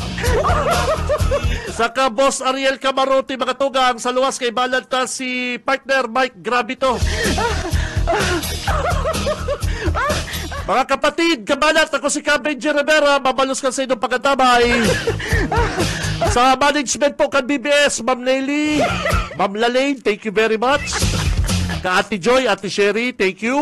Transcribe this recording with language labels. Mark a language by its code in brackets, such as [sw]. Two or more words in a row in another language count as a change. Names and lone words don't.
[bik] Saka Boss Ariel Camarote, mga tugang, sa luwas kay balat na si partner Mike Gravito. Mga kapatid, kabalat, ako si Benji Rivera, mabalos ka sa inyong pagkatabay. Sa management po kan BBS, Ma'am Nelly, Ma'am Lalaine, [en] thank you very much. Ka Ate Joy, Ate Sherry, thank you.